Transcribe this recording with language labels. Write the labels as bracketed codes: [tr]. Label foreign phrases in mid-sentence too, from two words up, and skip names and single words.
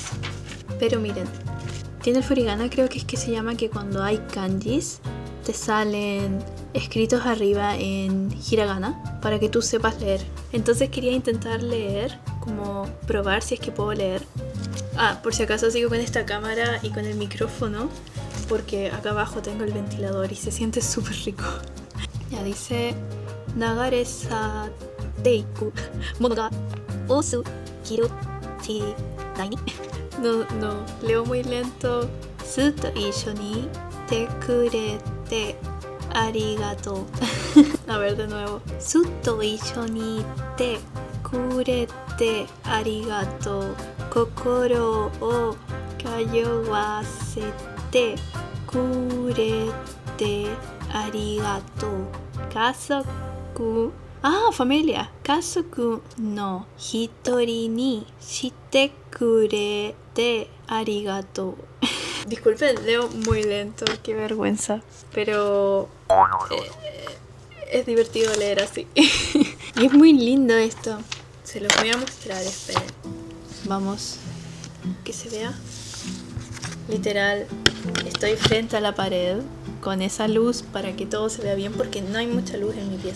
[es] Pero miren, tiene el furigana, creo que es que se llama que cuando hay kanjis te salen escritos arriba en hiragana para que tú sepas leer. Entonces quería intentar leer, como probar si es que puedo leer. Por si acaso sigo con esta cámara y con el micrófono porque acá abajo tengo el ventilador y se siente súper rico. Ya dice [ja] 流れ去っていくものが多すぎる時代に [es] No, no, leo muy lento. [ja] ずっと一緒にいてくれてありがとう [es] A ver de nuevo. [ja] ずっと一緒にいてくれてありがとう心を通わせてくれてありがとう家族familia 家族の一人にしてくれてありがとう [es] Disculpen, leo muy lento, qué vergüenza. Pero es divertido leer así. Y es muy lindo esto. Se los voy a mostrar, esperen. Vamos, que se vea. Literal, estoy frente a la pared con esa luz para que todo se vea bien porque no hay mucha luz en mi pieza.